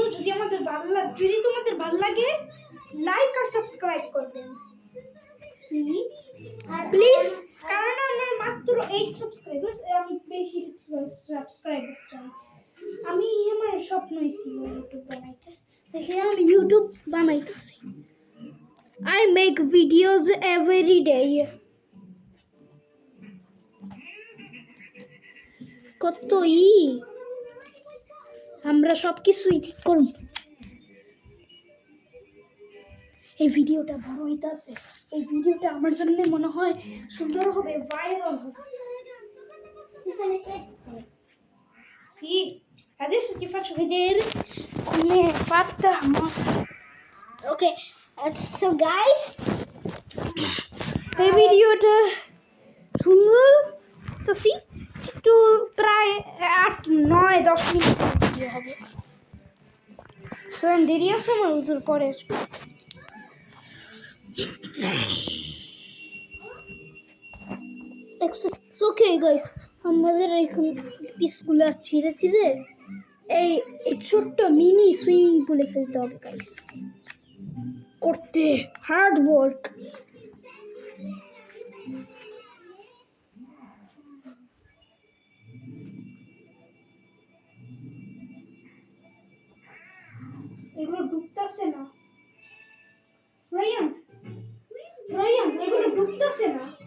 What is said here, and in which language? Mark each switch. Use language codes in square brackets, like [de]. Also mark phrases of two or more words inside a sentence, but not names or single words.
[bn] যদি তোমাদের ভালো লাগে লাইক আর সাবস্ক্রাইব করবেন প্লিজ, কারণ আমার মাত্র 8 সাবস্ক্রাইবার, আমি বেশি সাবস্ক্রাইবার চাই। আমি আমার স্বপ্নই ছিল ইউটিউব বানাইতে, দেখে আমি ইউটিউব বানাইতেছি। [en] I make videos every day. [bn] কতই আমরা সব কিছু এডিট করব। এই ভিডিওটা বড় হইতাছে, এই ভিডিওটা আমার জন্য মনে হয় সুন্দর হবে, ভাইরাল হবে। [it] Sì, adesso ti faccio vedere come è fatta. [en] Ok, so guys, [bn] এই ভিডিওটা সুন্দর তো সি একটু প্রায় 8-9-10 মিনিট ভিডিও হবে। সো দেরি আছে আমার উত্তর পরে। [en] It's okay guys, [bn] আমাদের এখন পিসগুলো ছিঁড়ে ছিঁড়ে এই ছোট্ট [en] mini swimming poolে [bn] ফেলতে হবে গাইস। করতে [en] hard work. [bn] এগুলো ডুবতেছে না রায়ান, এগুলো ডুবতেছে না।